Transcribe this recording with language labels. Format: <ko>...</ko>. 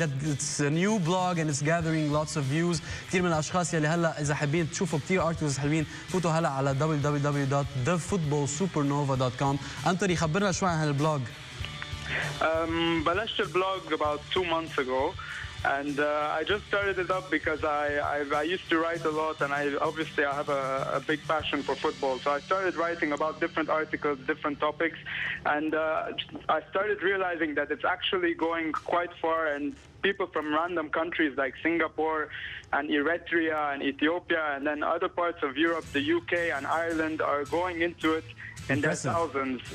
<en>That it's a new blog and it's gathering lots of views.</en> <ar>كثير من الأشخاص يلي هلا إذا حابين تشوفوا كثير articles حلوين فوتوا هلا على www.thefootballsupernova.com. أنتوني خبرنا شوي عن البلوج. بلشت البلوج</ar> <en>about 2 months ago. And I just started it up because I used to write a lot, and I have a big passion for football. So I started writing about different articles, different topics, and I started realizing that it's actually going quite far, and people from random countries like Singapore and Eritrea and Ethiopia and then other parts of Europe, the UK and Ireland are going into it in their thousands.</en>